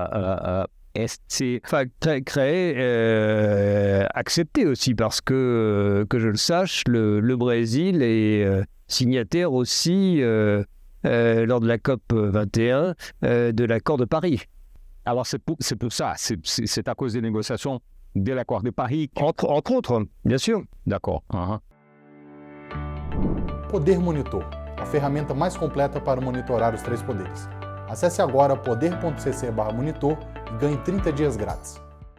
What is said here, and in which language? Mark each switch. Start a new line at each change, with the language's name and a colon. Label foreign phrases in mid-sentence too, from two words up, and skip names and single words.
French: Accepté aussi parce que je le sache, le Brésil est signataire aussi lors de la COP 21 de l'accord de Paris. Alors c'est pour ça, c'est à cause des négociations de l'accord de Paris? Entre autres, bien sûr. D'accord.
Portuguese: Poder Monitor, a ferramenta mais completa para monitorar os 3 poderes. Acesse agora poder.cc/monitor e ganhe 30 dias grátis.